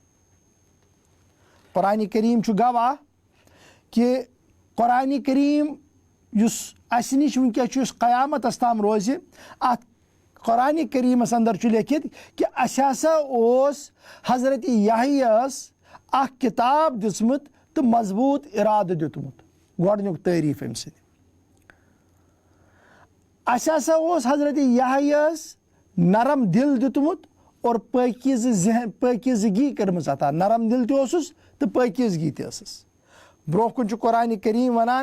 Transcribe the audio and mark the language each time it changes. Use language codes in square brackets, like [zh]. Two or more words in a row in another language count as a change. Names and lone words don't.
[ks] قرآن کریم چھُ گواہ کہ قرآن کریم یُس اسہِ نِش وٕنکٮ۪س چھُ یُس قیامتس تام روزِ، اتھ قرآن کریمس اندر چھُ لیکھِتھ کہ اسہِ ہسا اوس حضرت یحییٰ یس اکھ کتاب دِژمٕژ تو مضبوط ارادہ دیتمت گۄڈنیُک تعریف أمۍ سٕنٛدِ اَسہِ ہسا اوس حضرت یحیٰس نرم دل دیُتمُت اور پٲکیٖزگی کٔرمٕژ عطا نرم دل تہِ اوسُس تہٕ پٲکیٖزگی تہِ ٲسٕس برونٛہہ کُن چھُ قرآنِ کریم وَنان